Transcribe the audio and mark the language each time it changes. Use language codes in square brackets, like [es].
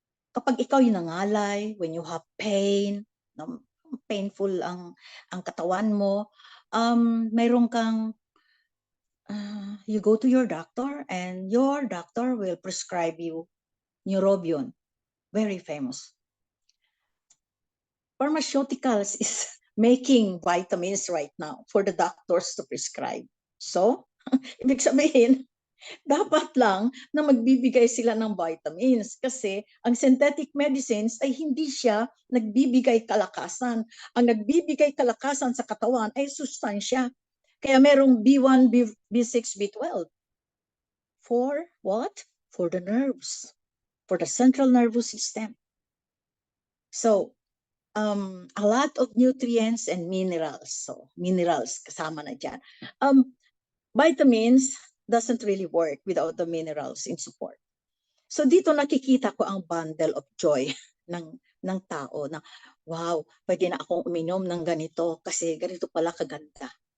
[tl] Kapag ikaw yung nangalay, [en] when you have pain, painful [tl] ang katawan mo, mayroon kang [en] you go to your doctor and your doctor will prescribe you Neurobion, very famous. Pharmaceuticals is making vitamins right now for the doctors to prescribe. [tl] So, ibig sabihin, dapat lang na magbibigay sila ng vitamins kasi ang synthetic medicines ay hindi siya nagbibigay kalakasan. Ang nagbibigay kalakasan sa katawan ay sustansya. Kaya merong B1, B6, B12. [en] For what? For the nerves. For the central nervous system. So, a lot of nutrients and minerals. So, minerals [tl] kasama na dyan. [en] Vitamins doesn't really work without the minerals in support. [tl] So, dito nakikita ko ang [en] bundle of joy [tl] ng tao na, wow, pwede na akong uminom ng ganito kasi ganito pala kaganda.